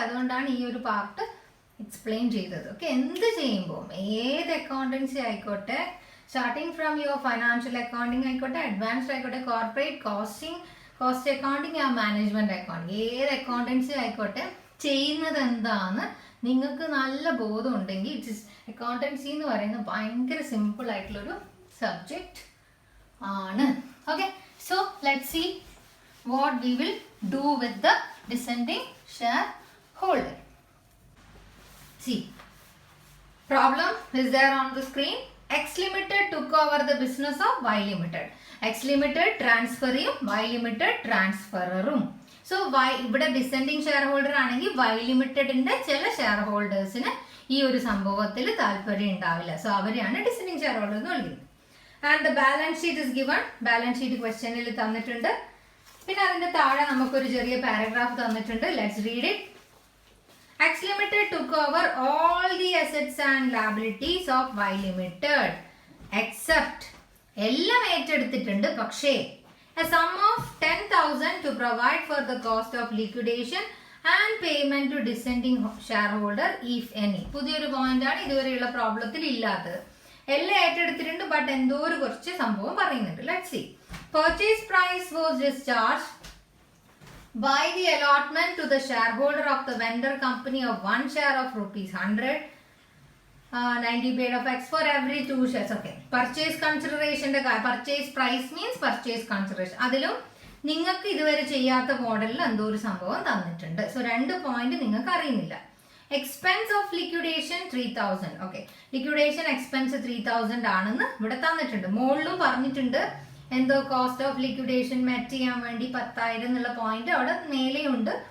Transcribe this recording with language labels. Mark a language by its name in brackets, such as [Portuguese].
[Malayalam] അതുകൊണ്ടാണ് ഈ ഒരു പാർട്ട് എക്സ്പ്ലെയിൻ ചെയ്തത്. ഓക്കെ, എന്ത് ചെയ്യുമ്പോൾ ഏത് അക്കൗണ്ടൻസി ആയിക്കോട്ടെ, starting from your financial accounting ആയിക്കോട്ടെ, അഡ്വാൻസ്ഡ് ആയിക്കോട്ടെ, കോർപ്പറേറ്റ് കോസ്റ്റ് അക്കൗണ്ടിങ് ആ മാനേജ്മെന്റ് അക്കൗണ്ടിങ്, ഏത് അക്കൗണ്ടൻസി ആയിക്കോട്ടെ, ചെയ്യുന്നത് എന്താന്ന് നിങ്ങൾക്ക് നല്ല ബോധം ഉണ്ടെങ്കിൽ ഇറ്റ് ഇസ് അക്കൗണ്ടൻസി എന്ന് പറയുന്നത് ഭയങ്കര സിമ്പിൾ ആയിട്ടുള്ളൊരു സബ്ജക്റ്റ് ആണ്. [English] Okay, so let's see what we will do with the descending shareholder. See, problem is there on the screen. X Limited took over the business of Y Limited. [Malayalam] X Limited transferയും Y Limited transferറും. So Y ഇവിടെ descending shareholder ആണെങ്കിൽ Y Limitedന്റെ ചില share ഹോൾഡേഴ്സിന് ഈ ഒരു സംഭവത്തിൽ താല്പര്യം ഉണ്ടാവില്ല. So അവരെയാണ് descending shareholder എന്ന് വിളിക്കുന്നത്. And the balance sheet is given. Balance sheet ക്വസ്റ്റ്യനിൽ തന്നിട്ടുണ്ട്. പിന്നെ അതിന്റെ താഴെ നമുക്കൊരു ചെറിയ പാരഗ്രാഫ് തന്നിട്ടുണ്ട്. [English] Let's read it. X Limited took over all the assets and liabilities of Y Limited except എല്ലാം ഏറ്റെടുത്തിട്ടുണ്ട്, പക്ഷേ a sum of 10,000 to provide for the cost of liquidation and payment to descending shareholder if any. [Malayalam] പുതിയൊരു point ആണ്, ഇതുവരെയുള്ള പ്രോബ്ലത്തിൽ ഇല്ലാത്തത്. എല്ലാം ഏറ്റെടുത്തിട്ടുണ്ട്, but എന്തോ ഒരു കുറച്ച് സംഭവം പറയുന്നുണ്ട്. [English] Let's see. Purchase price was discharged by the allotment to the shareholder of the vendor company of 1 share of rupees 100, 90 paid of X for every 2 shares. Okay, purchase consideration, purchase price means purchase consideration. [Malayalam] അതിലും നിങ്ങൾക്ക് ഇതുവരെ ചെയ്യാത്ത മോഡലിൽ എന്തോ ഒരു സംഭവം തന്നിട്ടുണ്ട്. So 2 point നിങ്ങൾക്ക് അറിയുന്നില്ല. Expense of liquidation 3000. Okay, liquidation expense 3000 ആണെന്ന് ഇവിടെ തന്നിട്ടുണ്ട്. മുകളിലും പറഞ്ഞിട്ടുണ്ട് എന്തോ കോസ്റ്റ് ഓഫ് ലിക്വിഡേഷൻ മെറ്റ് ചെയ്യാൻ വേണ്ടി 10,000 എന്നുള്ള പോയിന്റ് അവിടെ മേലെയുണ്ട്.